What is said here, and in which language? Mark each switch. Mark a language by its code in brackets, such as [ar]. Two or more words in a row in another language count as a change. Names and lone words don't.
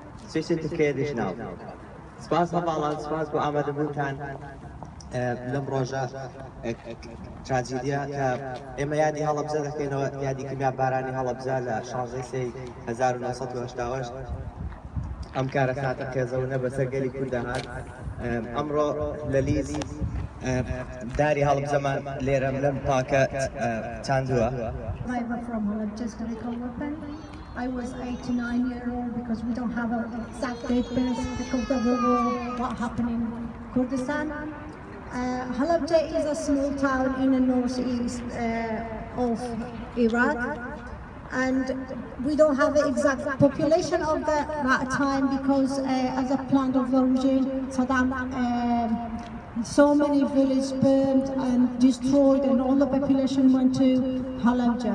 [ckb] سوێسێت تکێدش ناو سپاس هەواڵان سپاس بۆ ئامادەبوونتان لەم ڕۆژە تراجیدیا کە ئێمە یادی هەڵەبجە دەکەینەوە یادی کیمیابارانی هەڵەبجە لە 16 1970 ئەم کارە ساتە کێزەونە بەسەر گەلی کوردە هات ئەمڕۆ لە لیدز داری هەڵەبجەمان لێرەم لەم پاکە چاندووە. [en] I was 8 to 9 years old because we don't have an exact date because of the war, what happened in Kurdistan. Halabja is a small town in the northeast of Iraq, and we don't have the exact population of that time because as a plan of the regime, Saddam so many villages burned and destroyed and all the population went to Halabja.